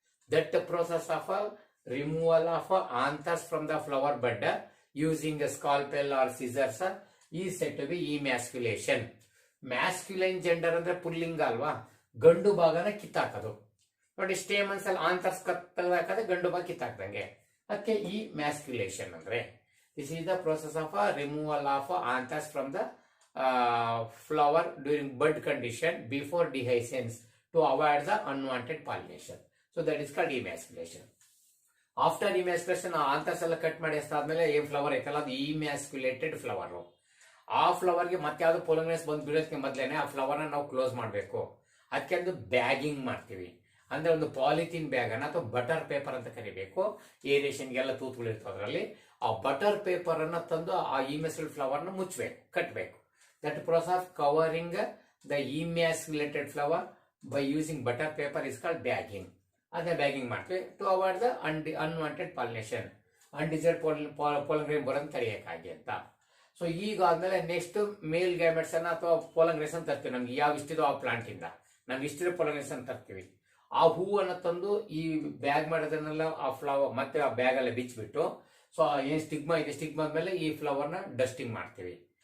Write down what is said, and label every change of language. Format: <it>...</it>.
<en>That process of removal of anthers from the flower bud using scalpel or scissors is said to be emasculation.</en> <kn>Masculine gender ಅಂದ್ರೆ ಪುಲ್ಲಿಂಗ ಅಲ್ವಾ, ಗಂಡು ಭಾಗನ ಕಿತ್ತಾಕೋದು. ನೋಡಿ, stamens ಅಲ್ಲಿ ಆಂಥರ್ಸ್ ತೆಗೆದಾಕದೆ ಗಂಡು ಭಾಗ ಕಿತ್ತಾಕ್ದಂಗೆ, ಅದಕ್ಕೆ ಈ ಮ್ಯಾಸ್ಕ್ಯುಲೇಷನ್ ಅಂದ್ರೆ.</kn> <en>This is the process of removal of anthers from the flower during bud condition before dehiscence to avoid the unwanted pollination. So that is called emasculation. After emasculation,</en> <kn>anthers ಎಲ್ಲ cut ಮಾಡಿ ಎಷ್ಟಾದ್ಮೇಲೆ ಏನ್ flower ಐತಲ್ಲ ಅದು ಇಮ್ಯಾಸ್ಕ್ಯುಲೇಟೆಡ್ flower. ಆ flower ಗೆ ಮತ್ತೆ ಯಾವ್ದು pollen ಬಂದು ಬೀಳೋದಕ್ಕೆ ಮೊದಲೇನೆ ಆ ಫ್ಲವರ್ ನ ನಾವು ಕ್ಲೋಸ್ ಮಾಡಬೇಕು. ಅದಕ್ಕೆ ಒಂದು ಬ್ಯಾಗಿಂಗ್ ಮಾಡ್ತೀವಿ. ಅಂದ್ರೆ ಒಂದು ಪಾಲಿಥಿನ್ ಬ್ಯಾಗ್ ಅನ್ನ ಅಥವಾ ಬಟರ್ ಪೇಪರ್ ಅಂತ ಕರಿಬೇಕು. ಏರಿಯೇಷನ್ಗೆಲ್ಲ ತೂತುಗಳು ಇರ್ತವೆ ಅದರಲ್ಲಿ. ಆ ಬಟರ್ ಪೇಪರ್ ಅನ್ನ ತಂದು ಆ ಇಮ್ಯಾಸ್ಕ್ಯುಲೇಟೆಡ್ ಫ್ಲವರ್ ನ ಮುಚ್ಚಬೇಕು, ಕಟ್ಟಬೇಕು.</kn> <en>That process of covering the emasculated flower by using butter paper is called bagging.</en> <kn>Adha bagging ಮಾಡ್ತೀವಿ</kn> <en>to avoid the unwanted pollination.</en> <kn>Undesired pollen grain ಬರೋದನ್ನ ತಡೆಯಕ್ಕಾಗಿ ಅಂತ. ಸೊ ಈಗ ಆದ್ಮೇಲೆ ನೆಕ್ಸ್ಟ್ ಮೇಲ್ ಗ್ಯಾಮೆಟ್ಸ್ ಅನ್ನ ಅಥವಾ ಪೋಲನ್ ಗ್ರೇನ್ಸ್ ಅಂತ ತರ್ತೀವಿ. ನಮ್ಗೆ ಯಾವ ಇಷ್ಟಿದೋ ಆ ಪ್ಲಾಂಟ್ ಇಂದ ನಮ್ಗೆ ಇಷ್ಟಿರೋ ಪೋಲನ್ ಗ್ರೇನ್ಸ್ ಅಂತ ತರ್ತೀವಿ. ಆ ಹೂವನ್ನ ತಂದು ಈ ಬ್ಯಾಗ್ ಮಾಡೋದನ್ನೆಲ್ಲ ಆ ಫ್ಲವರ್ ಮತ್ತೆ ಆ ಬ್ಯಾಗ್ ಅಲ್ಲೇ ಬಿಚ್ಚಿಬಿಟ್ಟು ಸೊ ಏನ್ ಸ್ಟಿಗ್ಮಾ ಇದೆ ಸ್ಟಿಗ್ಮಾ ಆದ್ಮೇಲೆ ಈ ಫ್ಲವರ್ ನ ಡಸ್ಟಿಂಗ್ ಮಾಡ್ತೀವಿ.</kn>